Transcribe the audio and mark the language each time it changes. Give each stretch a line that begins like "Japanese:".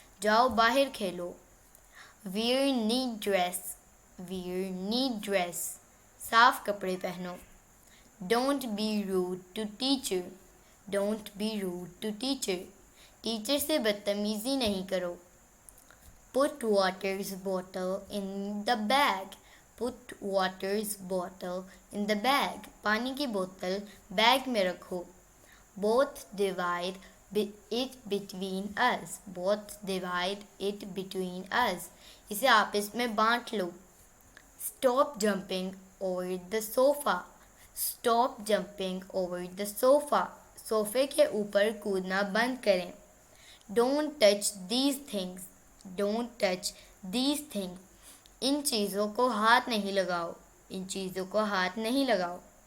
Hindi: जाओ बाहर खेलो.
English: Wear neat dress. Wear neat dress.
Hindi: साफ कपड़े पहनो.
English: Don't be rude to teacher. Don't be rude to teacher.
Hindi: Teacher से बदतमीजी नहीं करो.
English: Put water's bottle in the bag. Put water's bottle in the bag.
Hindi: पानी की बोतल बैग में रखो.
English: Both divide it between us. Both divide it between us.
Hindi: इसे आपस में बांट लो.
English: Stop jumping over the sofa. Stop jumping over the sofa.
Hindi: सोफे के ऊपर कूदना बंद करें.
English: Don't touch these things. Don't touch these things.
Hindi: इन चीज़ों को हाथ नहीं लगाओ. इन चीज़ों को हाथ नहीं लगाओ.